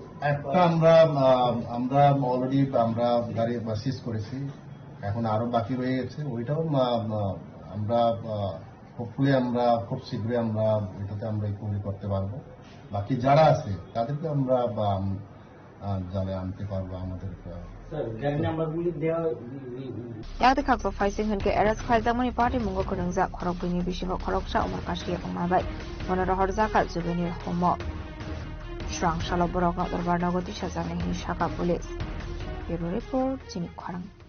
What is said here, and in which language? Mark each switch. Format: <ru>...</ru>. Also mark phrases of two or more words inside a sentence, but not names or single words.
<bn>একটা আমরা অলরেডি আমরা গাড়ি সিজ করেছি, এখন আরো বাকি রয়ে গেছে। ওইটাও আমরা হোপফুলি আমরা খুব শীঘ্রই আমরা এটাতে আমরা রিকভারি করতে পারবো। বাকি যারা আছে তাদেরকে আমরা জালে আনতে পারবো। আমাদের</bn> <trp>yakti khakso faising hunke eras khaizamani party mungo khurungja khorokbini bishiho khoroksa umar kashi pangmabai monora horjaka</trp> <en>juvenil homo</en> <trp>shrang shalo borok darbar nagoti sajane hi shaka</trp> <en>police bureau report</en> <trp>chini khorang</trp>